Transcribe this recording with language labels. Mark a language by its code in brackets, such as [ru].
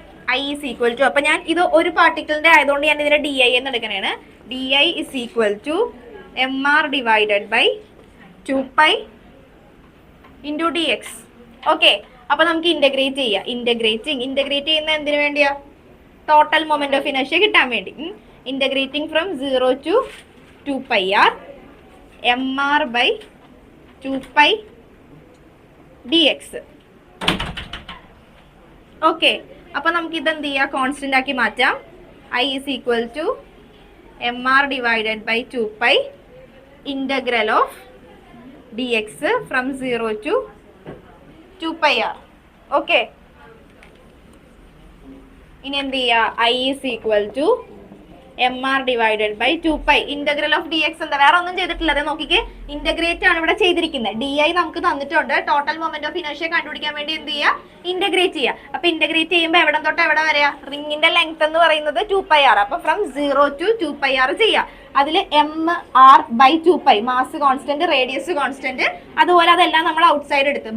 [ml] I is equal to, അപ്പൊ ഞാൻ ഇത് ഒരു പാർട്ടിക്കിളിന്റെ ആയതുകൊണ്ട് ഞാൻ ഇതിനെ di എന്ന് എടുക്കണേണ്. [en] di is equal to mr divided by 2π into dx. [ml] Okay, അപ്പൊ നമുക്ക് ഇന്റഗ്രേറ്റ് ചെയ്യാം. ഇന്റഗ്രേറ്റ് ചെയ്യുന്ന എന്തിനു വേണ്ടിയാ? ടോട്ടൽ മൊമെന്റ് ഓഫ് ഇനർഷ്യ കിട്ടാൻ വേണ്ടി. [en] Integrating from 0 to 2πr mr by 2π dx. [ml] Okay, അപ്പൊ നമുക്ക് ഇത് എന്ത് ചെയ്യാം, കോൺസ്റ്റന്റ് ആക്കി മാറ്റാം. [en] I is equal to mr divided by 2π integral of dx from 0 to 2πr. [ml] Okay, ഇനി എന്ത് ചെയ്യാ, [en] I is equal to mr divided by 2π integral of dx. [ml] എന്താ, വേറെ ഒന്നും ചെയ്തിട്ടില്ല, അതെ നോക്കിക്കേ, ഇന്റഗ്രേറ്റ് ആണ് ഇവിടെ ചെയ്തിരിക്കുന്നത്. di നമുക്ക് തന്നിട്ടുണ്ട്. ടോട്ടൽ മൊമെന്റ് ഓഫ് ഇനർഷ്യ കണ്ടുപിടിക്കാൻ വേണ്ടി എന്ത് ചെയ്യുക, ഇന്റഗ്രേറ്റ് ചെയ്യുക. അപ്പൊ ഇന്റഗ്രേറ്റ് ചെയ്യുമ്പോൾ എവിടെ തൊട്ട് എവിടെ വരെയാ, റിങ്ങിന്റെ ലെങ്ത് എന്ന് പറയുന്നത് 2πr. അപ്പൊ ഫ്രം 0 to 2πr ചെയ്യാം. അതിൽ mr by 2π mass constant, radius constant, അതുപോലെ അതെല്ലാം നമ്മൾ ഔട്ട്സൈഡ് എടുത്ത്.